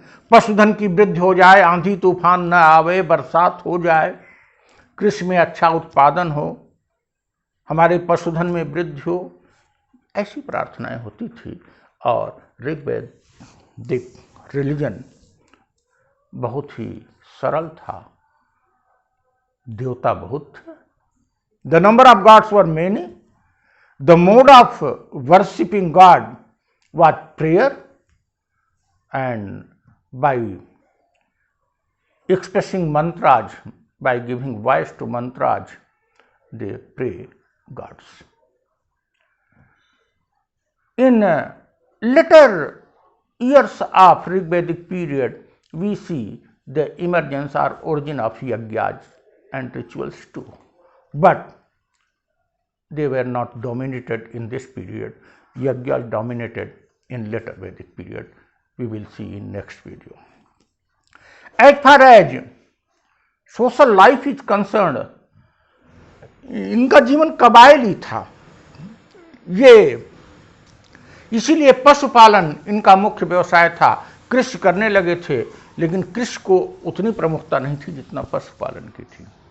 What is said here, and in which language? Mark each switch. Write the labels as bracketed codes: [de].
[hi] पशुधन की वृद्धि हो जाए, आंधी तूफान न आवे, बरसात हो जाए, कृषि में अच्छा उत्पादन हो, हमारे पशुधन में वृद्धि हो, ऐसी प्रार्थनाएं होती थी। और ऋग्वेदिक रिलीजन बहुत ही सरल था, देवता बहुत थे। [en] The number of gods were many. The mode of worshipping God was prayer, and by expressing mantras, by giving voice to mantras, they pray gods. In later years of Rigvedic period, we see the emergence or origin of yajnas and rituals too, but they were not dominated in this period. Yajnas dominated in later Vedic period. We will see in next video. As far as social life is concerned, [hi] इनका जीवन कबायली था, ये इसीलिए पशुपालन इनका मुख्य व्यवसाय था। कृषि करने लगे थे, लेकिन कृषि को उतनी प्रमुखता नहीं थी जितना पशुपालन की थी।